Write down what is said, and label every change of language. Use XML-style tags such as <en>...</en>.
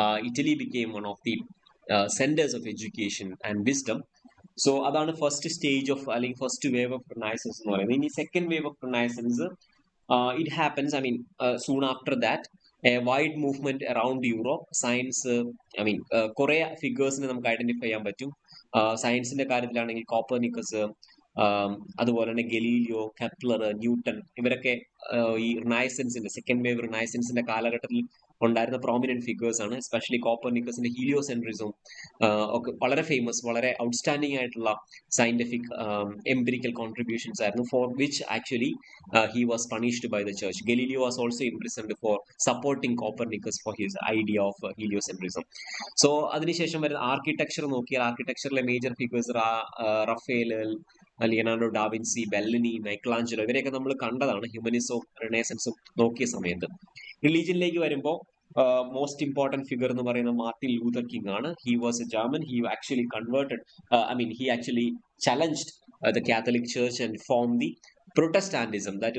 <en>Italy became one of the centers of education and wisdom.</en> <ml>So അതാണ് first stage of അല്ലെങ്കിൽ first wave of Renaissance എന്ന് പറയുന്നത്.</ml> <en>ഇനി second wave of Renaissance it happens, soon after that, a wide movement around Europe.</en> <ml>Science, കുറെ ഫിഗേഴ്സിനെ നമുക്ക് identify ചെയ്യാൻ പറ്റും. സയൻസിന്റെ കാര്യത്തിലാണെങ്കിൽ കോപ്പർനിക്കസ്, അതുപോലെ തന്നെ ഗലീലിയോ, കെപ്ലർ, ന്യൂട്ടൺ, ഇവരൊക്കെ ഈ റിനൈസൻസിന്റെ സെക്കൻഡ് വേവ് റിനൈസൻസിന്റെ കാലഘട്ടത്തിൽ ഉണ്ടായിരുന്ന പ്രോമിനന്റ് ഫിഗേഴ്സ് ആണ്. എസ്പെഷ്യലി കോപ്പർനിക്കസിന്റെ ഹീലിയോസെൻട്രിസം ഒക്കെ വളരെ ഫേമസ്, വളരെ ഔട്ട്സ്റ്റാൻഡിംഗ് ആയിട്ടുള്ള സയന്റിഫിക് എംപിരിക്കൽ കോൺട്രിബ്യൂഷൻസ് ആയിരുന്നു.</ml> <en>For which actually he was punished by the church. Galileo was also imprisoned for supporting Copernicus for his idea of heliocentrism.</en> <ml>So അതിനുശേഷം വരുന്ന ആർക്കിടെക്ചർ നോക്കിയാൽ ആർക്കിടെക്ചറിലെ major figures Rafale, Leonardo da Vinci, ബെല്ലനി, Michelangelo, ഇവരെയൊക്കെ നമ്മൾ കണ്ടതാണ് ഹ്യൂമനിസവും റിനൈസൻസും നോക്കിയ സമയത്ത്. റിലീജിയനിലേക്ക് വരുമ്പോൾ most important figure എന്ന് പറയുന്നത് മാർട്ടിൻ ലൂതർ കിങ് ആണ്.</ml> <en>He was a German. He actually converted, he actually challenged the Catholic Church and formed the Protestantism.</en>